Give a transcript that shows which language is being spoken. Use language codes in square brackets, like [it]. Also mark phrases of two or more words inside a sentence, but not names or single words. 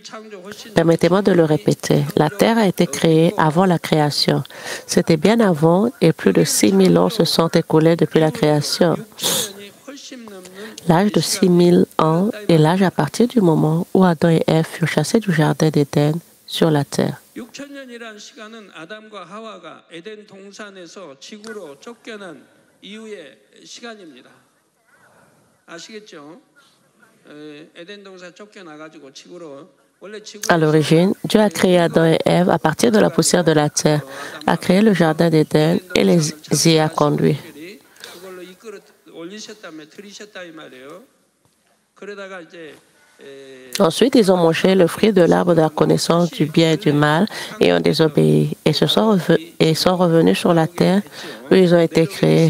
[fr] Permettez-moi de le répéter. La Terre a été créée avant la création. C'était bien avant et plus de 6000 ans se sont écoulés depuis la création. L'âge de 6000 ans est l'âge à partir du moment où Adam et Ève furent chassés du jardin d'Éden sur la terre. [ko] 6천년이라는 시간은 아담과 하와가 에덴 동산에서 지구로 쫓겨난 이후의 시간입니다. 아시겠죠? 에덴 동산 쫓겨나가지고 지구로 [fr] À l'origine, Dieu a créé Adam et Ève à partir de la poussière de la terre, a créé le jardin d'Éden et les y a conduits. Ensuite, ils ont mangé le fruit de l'arbre de la connaissance du bien et du mal et ont désobéi et sont revenus sur la terre où ils ont été créés.